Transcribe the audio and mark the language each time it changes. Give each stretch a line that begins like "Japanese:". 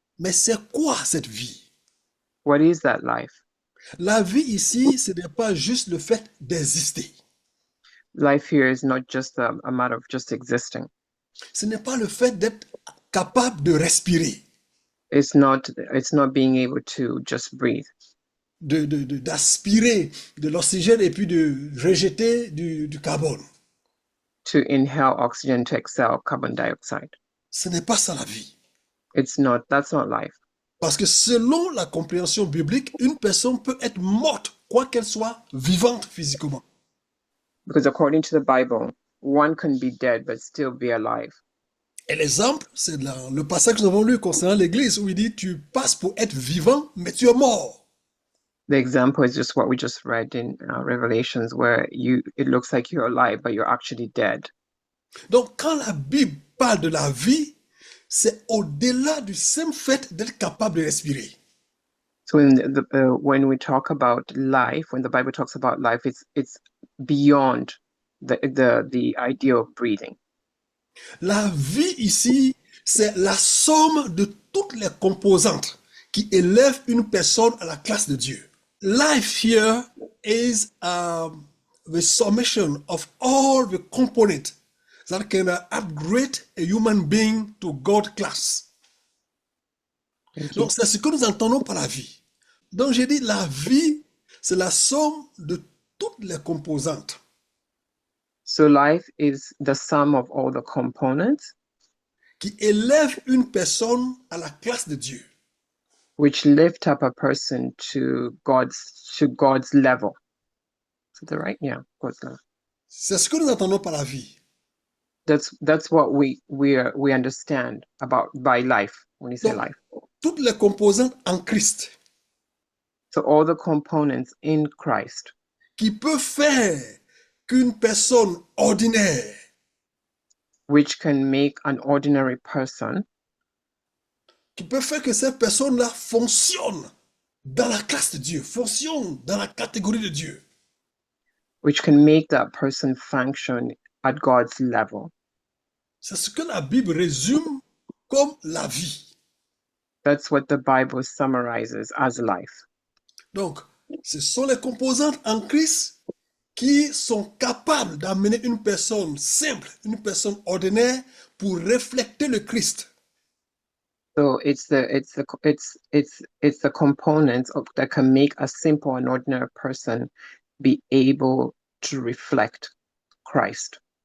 French: Mais c'est quoi cette vie?
English: What is that life?
French: La vie ici, ce n'est pas juste le fait d'exister.
English: Life here is not just a matter of just existing.
French: Ce n'est pas le fait d'être capable de respirer,
English: It's not being able to just breathe,
French: d'aspirer de l'oxygène et puis de rejeter du carbone.
English: to inhale oxygen, to exhale carbon dioxide.
French: Ce n'est pas ça la vie.
English: That's not life.
French: Parce que selon la compréhension biblique, une personne peut être morte, quoi qu'elle soit vivante physiquement.
English: Because according to the Bible, one can be dead but still be alive.
French: Et l'exemple, c'est le passage que nous avons lu concernant l'Église où il dit, tu passes pour être vivant, mais tu es mort.
English: The example is just what we just read in Revelations, where it looks like you're alive, but you're actually dead.
French: Donc quand la Bible parle de la vie, c'est au-delà du simple fait d'être capable de respirer.
English: So when we talk about life, when the Bible talks about life, it's beyond the idea of breathing.
French: La vie ici, c'est la somme de toutes les composantes qui élèvent une personne à la classe de Dieu.
English: Life here is the summation of all the components that can upgrade a human being to God class. Thank you.
French: Donc, c'est ce que nous entendons par la vie. Donc, j'ai dit, la vie, c'est la somme de toutes les composantes
English: So life is the sum of all the components
French: qui élèvent une personne à la classe de Dieu.
English: which lift up a person to God's level. Is that right? Yeah, God's level.
French: C'est ce que nous entendons par la vie.
English: That's what we understand about by life when you say
French: Donc,
English: life.
French: toutes les composantes en Christ
English: So all the components in Christ
French: qui peuvent faire qu'une personne ordinaire
English: which can make an ordinary person,
French: qui peut faire que cette personne-là fonctionne dans la classe de Dieu, fonctionne dans la catégorie de Dieu.
English: which can make that person function at God's level.
French: C'est ce que la Bible résume comme la vie.
English: That's what the Bible summarizes as life.
French: Donc, ce sont les composantes en Christ qui sont capables d'amener une personne simple, une personne ordinaire pour refléter le Christ.
English: So it's the components that can make a simple and ordinary person be able to reflect Christ.